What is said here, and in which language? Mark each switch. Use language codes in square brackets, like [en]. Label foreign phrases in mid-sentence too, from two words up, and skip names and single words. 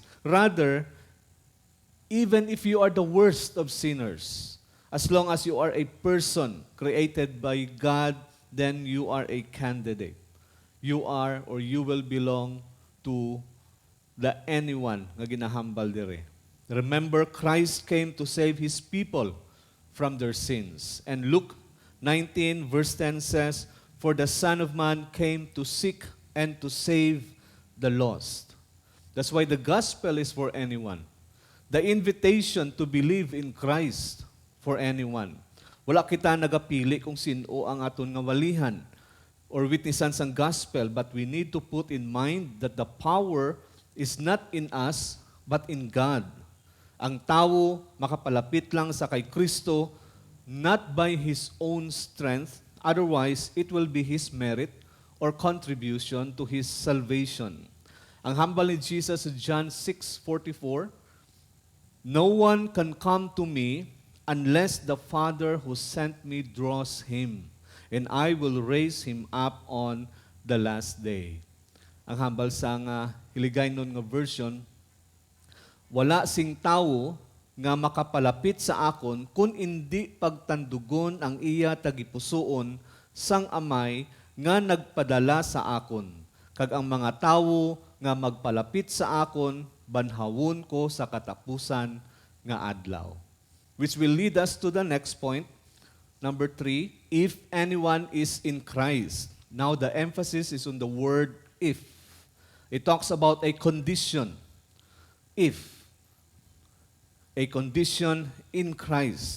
[en] Rather, even if you are the worst of sinners, as long as you are a person created by God, then you are a candidate. You are or you will belong to the anyone [hil] nga ginahambal dire. [en] Remember, Christ came to save His people from their sins. And Luke 19 verse 10 says, "For the Son of Man came to seek and to save the lost." That's why the gospel is for anyone. The invitation to believe in Christ for anyone. [hil] Wala kita nagapili kung sino ang aton nga walihan or witnessan sang [en] gospel, but we need to put in mind that the power is not in us, but in God. [hil] Ang tao makapalapit lang sa kay Kristo [en] not by his own strength, otherwise it will be his merit or contribution to his salvation. [hil] Ang hambal ni Jesus sa [en] John 6:44, "No one can come to me unless the Father who sent me draws him, and I will raise him up on the last day." [hil] Ang hambal sa nga hiligay nun nga version, "Wala sing tawo nga makapalapit sa akon kung hindi pagtandugon ang iya tagipusoon sang amay nga nagpadala sa akon. Kag ang mga tawo nga magpalapit sa akon, banhawon ko sa katapusan nga adlaw." [en] Which will lead us to the next point. Number 3, if anyone is in Christ. Now the emphasis is on the word if. It talks about a condition. If. A condition in Christ.